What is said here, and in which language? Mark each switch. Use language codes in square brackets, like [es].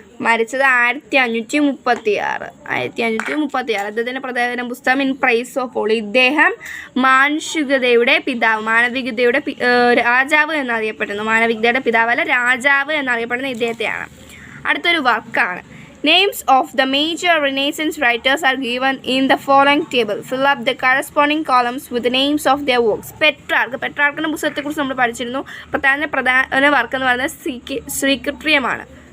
[ml] മരിച്ചത് 1536. അദ്ദേഹത്തിൻ്റെ പ്രധാന പുസ്തകം ഇൻ പ്രൈസ് ഓഫ് ഓൾ. ഇദ്ദേഹം മാനുഷികതയുടെ പിതാവ്, മാനവികതയുടെ രാജാവ് എന്നറിയപ്പെടുന്നു. മാനവികതയുടെ പിതാവല്ല, രാജാവ് എന്നറിയപ്പെടുന്ന ഇദ്ദേഹത്തെയാണ്. അടുത്തൊരു വർക്കാണ്. [en] Names of the major Renaissance writers are given in the following table. Fill up the corresponding columns with the names of their works. [ml] പെട്രാർക്കിൻ്റെ പുസ്തകത്തെക്കുറിച്ച് നമ്മൾ പഠിച്ചിരുന്നു. പ്രധാന വർക്ക് എന്ന് പറയുന്നത് ശ്രീകൃത്രിയമാണ്.